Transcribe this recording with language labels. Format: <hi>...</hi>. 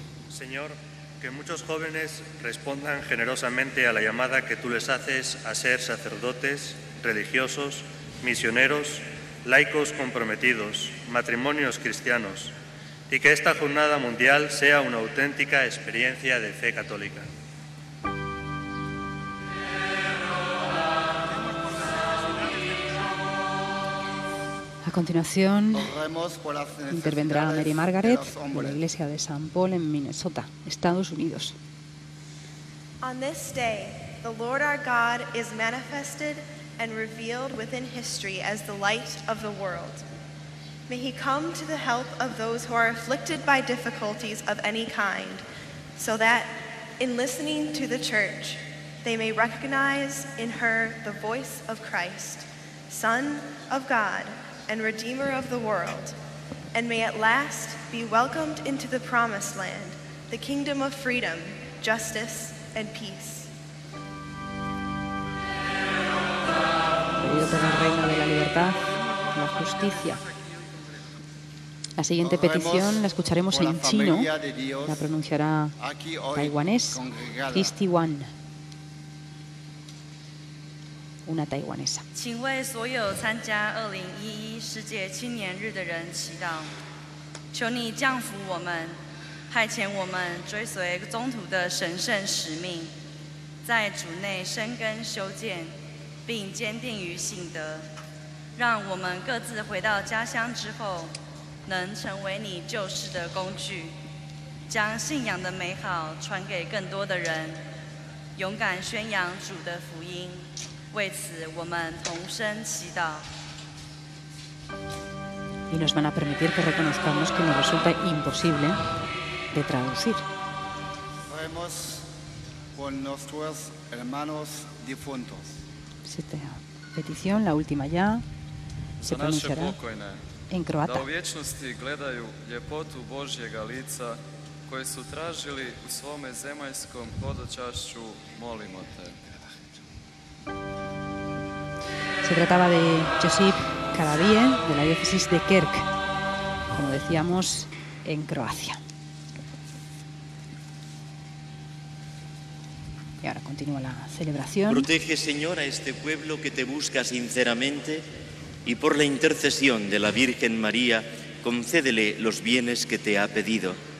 <es>Señor, que muchos jóvenes respondan generosamente a la llamada que tú les haces a ser sacerdotes, religiosos, misioneros, laicos comprometidos, matrimonios cristianos, y que esta jornada mundial sea una auténtica experiencia de fe católica. A continuación intervendrá Mary Margaret de la iglesia de St. Paul en Minnesota, Estados Unidos.</es> <en>On this day, the Lord our God is manifested and revealed within history as the light of the world. May he come to the help of those who are afflicted by difficulties of any kind, so that, in listening to the Church, they may recognize in her the voice of Christ, Son of God and Redeemer of the world, and may at last be welcomed into the promised land, the kingdom of freedom, justice, and peace.</en> <es>Pedido por el reino de la libertad, la justicia. La siguiente petición la escucharemos en chino, la pronunciará taiwanés Christy Wan, una taiwanesa.</es> <zh>请为所有参加2011世界青年日的人祈祷，求你降福我们，派遣我们追随宗徒的神圣使命，在主内生根修建，并坚定于信德，让我们各自回到家乡之后，能成为你救世的工具，将信仰的美好传给更多的人，勇敢宣扬主的福音。为此，我们同声祈祷。</zh> <es>Y nos van a permitir que reconozcamos que nos resulta imposible de traducir. Oremos por nuestros hermanos difuntos. Esta petición, la última ya, se pronunciará en croata.</es> <hr>Da u vječnosti gledaju ljepotu Božjega lica koje su tražili u svome zemaljskom hodočašću, molimo te.</hr> <es>Se trataba de Josip Karavijen de la diócesis de Kerk, como decíamos, en Croacia. Y ahora continúa la celebración. Protege, Señor, a este pueblo que te busca sinceramente y por la intercesión de la Virgen María, concédele los bienes que te ha pedido.</es>